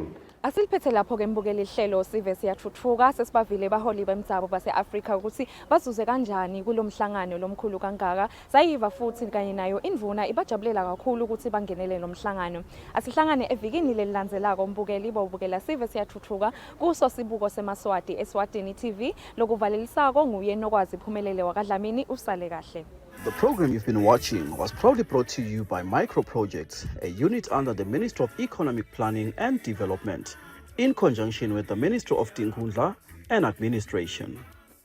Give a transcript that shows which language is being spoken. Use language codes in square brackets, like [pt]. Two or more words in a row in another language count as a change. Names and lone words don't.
[ss] Asiliphethe lapho-ke mbukeli ihlelo Sive Siyatfutfuka sesibavile baholi bemdzabo base-Afrika ukuthi bazuze kanjani kulo mhlangano lomkhulu kangaka. Sayiva futhi kanye nayo indvuna ibajabulela kakhulu ukuthi bangenele lo mhlangano. Asihlangane evikini lelilandzelako mbukeli bawubukela Sive Siyatfutfuka kuso sibuko semaswati Eswatini TV. Lokuvalelisako nguye nokwazi Phumelele wakwaDlamini. Usale kahle. [en] The program you've been watching was proudly brought to you by Micro Projects, a unit under the Ministry of Economic Planning and Development, in conjunction with the Ministry of Tinkhundla and Administration.